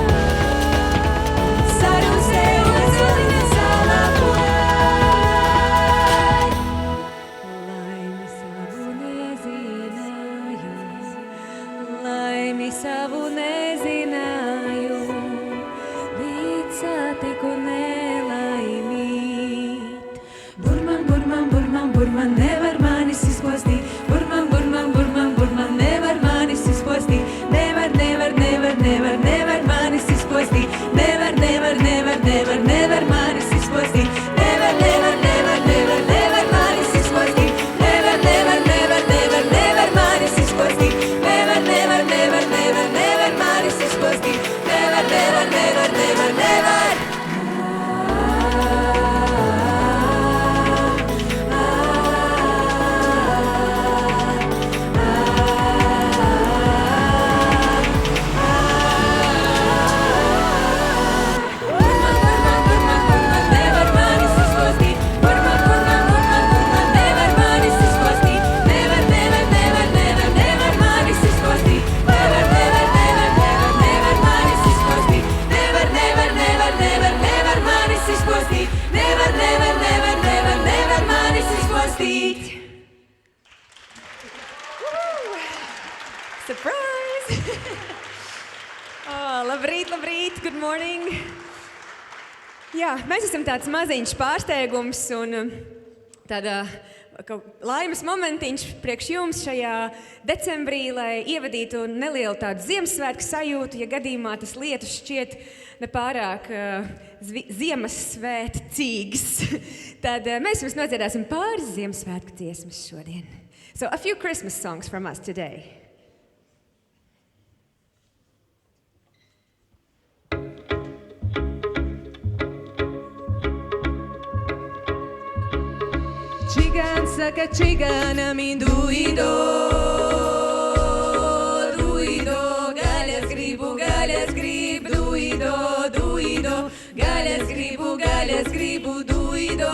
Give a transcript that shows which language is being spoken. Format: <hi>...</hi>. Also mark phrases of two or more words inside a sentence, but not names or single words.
<lv>Sarūsē, ozoli, kas salapoja. Laimi savu nezināju, līdz satiku nelaimīt. Burman, burman, burman, burman, nevar manis izpostīt. Burman, burman, burman, burman, nevar manis izpostīt. Nevar, nevar, nevar, nevar, nevar manis izpostīt. Nevar, nevar, nevar, nevar, nevar manis izpostīt. Nevar, nevar, nevar, nevar, nevar manis izpostīt. Nevar, nevar, nevar, nevar, nevar manis izpostīt. Nevar, nevar, nevar, nevar, nevar manis izpostīt. Nevar, nevar, nevar, nevar, nevar. Burman, burman, burman, burman, nevar manis izpostīt. Burman, burman, burman, burman, nevar manis izpostīt. Nevar, nevar, nevar, nevar, nevar manis izpostīt. Nevar, nevar, nevar, nevar, nevar manis izpostīt. Nevar, nevar, nevar, nevar, nevar manis izpostīt. Nevar, nevar, nevar, nevar, nevar manis izpostīt. Surprise! Oh, labrīt, labrīt,</lv> <en>good morning!</en> <lv>Jā, mēs esam tāds maziņš pārsteigums un tāda laimes momentiņš priekš jums šajā decembrī, lai ievadītu nelielu tādu Ziemassvētku sajūtu, ja gadījumā tas lietus šķiet nepārāk Ziemassvētcīgs. Tad mēs jums nodziedāsim pāris Ziemassvētku dziesmas šodien.</lv> <en>So, a few Christmas songs from us today.</en> <lv>Čigāns saka čigānam induido, duido, gaļas grib, duido, duido, gaļas gribu, duido.</lv>